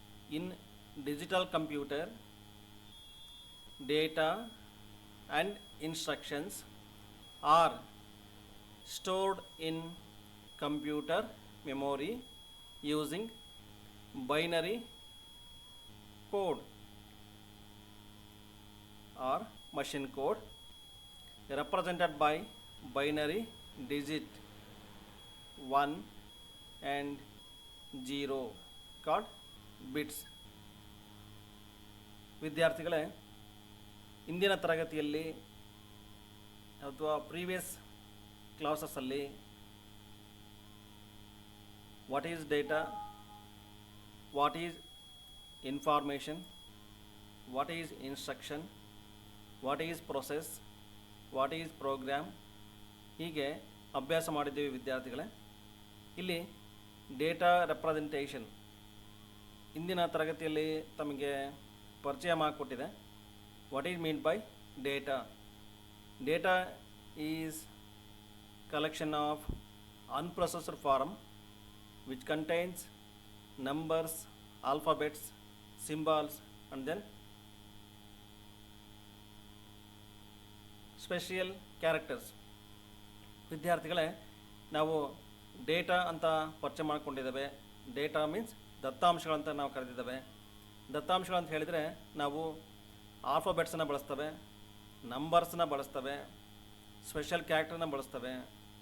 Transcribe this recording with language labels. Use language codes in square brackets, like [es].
[en] In digital computer, data and instructions are stored in computer memory using binary code or machine code represented by binary digit 1 and 0 called bits. [kn] ವಿದ್ಯಾರ್ಥಿಗಳೇ, ಇಂದಿನ ತರಗತಿಯಲ್ಲಿ ಅಥವಾ [en] previous ಕ್ಲಾಸಸ್ಸಲ್ಲಿ what is data, what is information, what is instruction, what is process, what is program [kn] ಹೀಗೆ ಅಭ್ಯಾಸ ಮಾಡಿದ್ದೀವಿ ವಿದ್ಯಾರ್ಥಿಗಳೇ. ಇಲ್ಲಿ data representation ಇಂದಿನ ತರಗತಿಯಲ್ಲಿ ತಮಗೆ ಪರಿಚಯ ಮಾಡಿಕೊಟ್ಟಿದೆ. [en] What is mean by data? Data is collection of unprocessed form which contains numbers, alphabets, symbols and then special characters. [kn] ವಿದ್ಯಾರ್ಥಿಗಳೇ, ನಾವು ಡೇಟಾ ಅಂತ ಪರಿಚಯ ಮಾಡ್ಕೊಂಡಿದ್ದೇವೆ. ಡೇಟಾ ಮೀನ್ಸ್ ದತ್ತಾಂಶಗಳಂತ ನಾವು ಕರೆದಿದ್ದೇವೆ. ದತ್ತಾಂಶಗಳು ಅಂತ ಹೇಳಿದರೆ ನಾವು ಆಲ್ಫಾಬೆಟ್ಸನ್ನು ಬಳಸ್ತವೆ, ನಂಬರ್ಸನ್ನ ಬಳಸ್ತವೆ, ಸ್ಪೆಷಲ್ ಕ್ಯಾರೆಕ್ಟರ್ನ ಬಳಸ್ತವೆ.